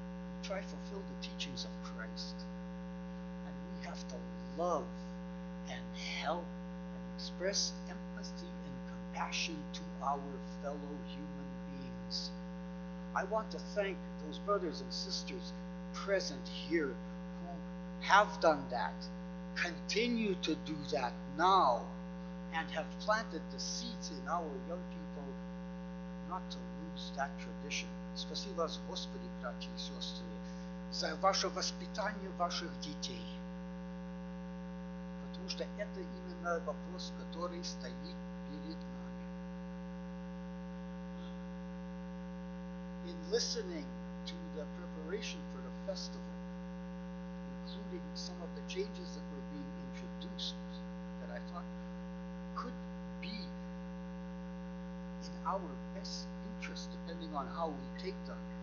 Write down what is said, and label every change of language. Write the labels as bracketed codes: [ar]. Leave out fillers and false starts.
[en] We try to fulfill the teachings of Christ. And we have to love and help and express empathy and compassion to our fellow human beings. I want to thank those brothers and sisters present here who have done that, continue to do that now, and have planted the seeds in our young people not to lose that tradition. [ru] Спаси вас, Господи, братья и сестры, за ваше воспитание ваших детей. Потому что это именно вопрос, который стоит перед нами. [en] In listening to the preparation for the festival, including some of the changes that were being introduced that I thought could be in our best interest, depending on how we take them.